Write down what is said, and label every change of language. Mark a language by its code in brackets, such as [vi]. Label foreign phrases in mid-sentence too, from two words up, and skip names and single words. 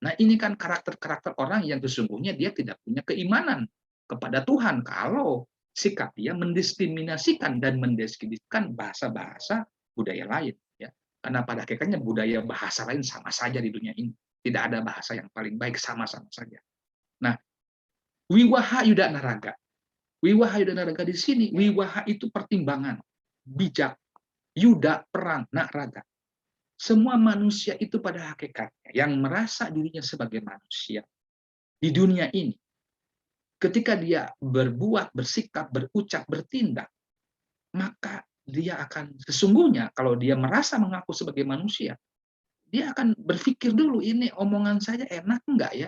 [id] Nah, ini kan karakter-karakter orang yang sesungguhnya dia tidak punya keimanan kepada Tuhan kalau sikap dia mendiskriminasikan dan mendiskreditkan bahasa-bahasa budaya lain. Ya. Karena pada hakikatnya budaya bahasa lain sama saja di dunia ini. Tidak ada bahasa yang paling baik, sama-sama saja. Nah, [kaw] wiwaha yuda naraga. Wiwaha yuda naraga [id] di sini, wiwaha itu pertimbangan, bijak, yuda perang, naraga. Semua manusia itu pada hakikatnya yang merasa dirinya sebagai manusia di dunia ini, ketika dia berbuat, bersikap, berucap, bertindak, maka dia akan sesungguhnya kalau dia merasa mengaku sebagai manusia, dia akan berpikir dulu, ini omongan saya enak enggak ya?